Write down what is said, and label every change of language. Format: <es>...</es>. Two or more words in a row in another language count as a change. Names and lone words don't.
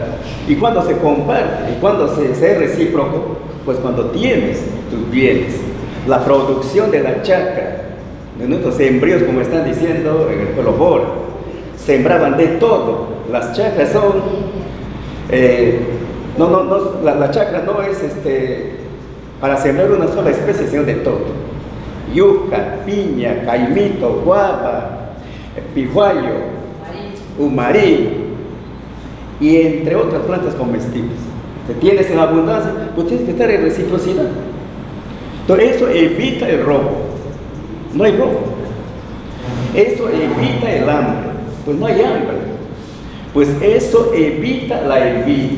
<es>Y cuando se comparte, y cuando se es recíproco, pues cuando tienes tus bienes, la producción de la chacra, de nuestros sembríos, como están diciendo en el pueblo Bora, sembraban de todo. Las chacras son, la chacra no es para sembrar una sola especie, sino de todo. Yuca, piña, caimito, guava, pijuayo, umarí, y entre otras plantas comestibles. Te tienes en abundancia, pues tienes que estar en reciprocidad. Entonces eso evita el robo. No hay robo. Eso evita el hambre. Pues no hay hambre. Pues eso evita la envidia.</es>